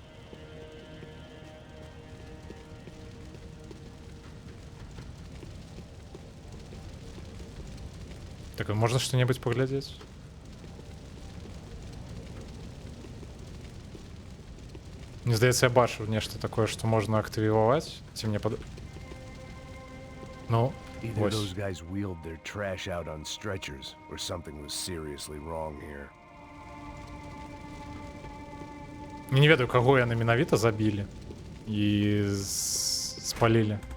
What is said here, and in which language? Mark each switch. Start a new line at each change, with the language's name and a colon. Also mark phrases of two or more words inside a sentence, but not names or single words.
Belarusian: Так, а можна што-небудзь паглядзець? Мне здаецца, я бачу нешта такое, што можна актывіваць. Ці мне пад... Ну,
English: Either
Belarusian: вось.
English: those guys wheeled their trash out on stretchers, or something was seriously wrong here.
Belarusian: Я не ведаю, каго яны менавіта забілі і спалілі.